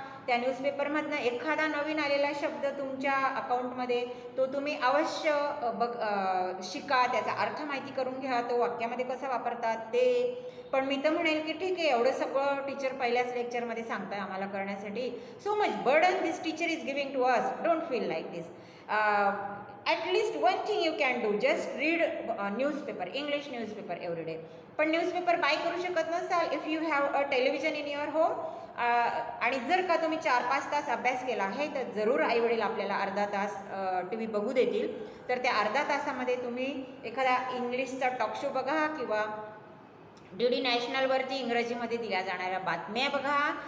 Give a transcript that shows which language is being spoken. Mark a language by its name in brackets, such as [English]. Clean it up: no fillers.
[Marathi] त्या न्यूजपेपरमधनं एखादा नवीन आलेला शब्द तुमच्या अकाउंटमध्ये तो तुम्ही अवश्य शिका, त्याचा अर्थ माहिती करून घ्या, तो वाक्यामध्ये कसा वापरतात ते. पण मी तर म्हणेल की ठीक आहे, एवढं सगळं टीचर पहिल्याच लेक्चरमध्ये सांगताय आम्हाला करण्यासाठी. [English] So much burden this teacher is giving to us. Don't feel like this. at least one thing you can do, just read newspaper, English newspaper every day. [Marathi] पण न्यूजपेपर बाय करू शकत नसाल, [English] if you have a television in your home, [Marathi] आणि जर का तुम्ही 4-5 तास अभ्यास केला आहे तर जरूर आईवडील आपल्याला अर्धा तास टी व्ही बघू देतील. तर त्या अर्धा तासामध्ये तुम्ही एखादा इंग्लिशचा टॉक शो बघा किंवा DD नॅशनलवरती इंग्रजीमध्ये दिल्या जाणाऱ्या बातम्या बघा.